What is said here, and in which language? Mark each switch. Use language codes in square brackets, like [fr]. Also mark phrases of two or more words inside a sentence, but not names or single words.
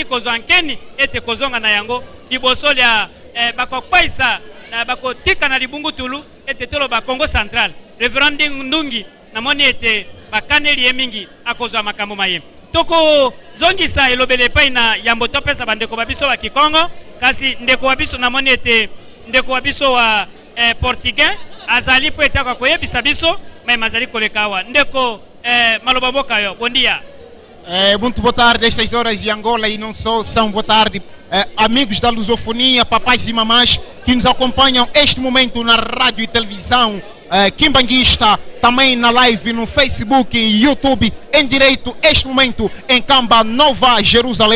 [ln] kozwankeni ete kozonga na yango liboso ya bakokwaisa na bakotika na libungu tulu ete tolo ba Congo Central Reverend Ndungi namoni ete bakaneli yemingi akozwa makambo maye toko zongisa elobele pai na yambo topesa bandeko babiso wa Kikongo kasi ndeko wabiso namoni ete ndeko wabiso wa Portugais azali po etaka koyebisa biso mais mazali kolekawa ndeko maloba boka yo [pt] bom dia. Muito boa tarde, estas horas de Angola e não só, são boa tarde, amigos da lusofonia, papais e mamães que nos acompanham este momento na rádio e televisão Kimbanguista, também na live no Facebook e YouTube, em direito, este momento em Camba, Nova Jerusalém.